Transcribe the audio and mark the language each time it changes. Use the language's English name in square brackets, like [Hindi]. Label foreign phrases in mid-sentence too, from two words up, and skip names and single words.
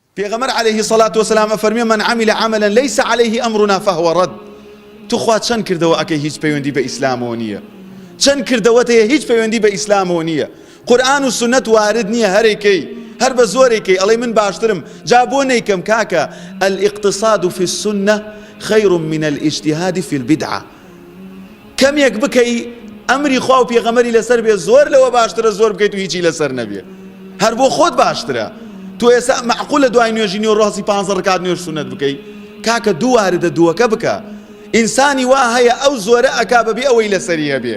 [Central Kurdish] پێغەمبەر [Arabic] عەلەیهی الصەلاة وەسەلام [Central Kurdish] ئەفەرمێ [Arabic] من عمل عملا ليس عليه أمرنا فهو رد. [Central Kurdish] تو خوا چەند کردەوە ئەکەی هیچ پەیوەندی بە ئیسلامەوە نییە، چەند کردەوەت هەیە هیچ پەیوەندی بە ئیسلامەوە نییە. قورئان و سنەت وارد نییە هەرێکەی هەر بە زۆرێکەی ئەڵێ من باشترم. جا بۆ نەیکەم کاکە [Arabic] الاقتصاد في السنة خير من الاجتهاد في البدعة. [Central Kurdish] کەمێک بکەی ئەمری خوا و پێغەمبەری لەسەر بێ زۆر لەوە باشترە زۆر بکەیت و هیچی لەسەر نەبێ. هەر بۆ خۆت باشترە. تۆ ئێستا معقولە دوای نوێژی نوێ ڕاستی 15 ڕکات نوێژ سونەت بکەی؟ کاکە دوو واردە دووەکە بکە. ئینسانی وا هەیە ئەو زۆرە ئەکا بەبێ ئەوەی لەسەری هەبێ.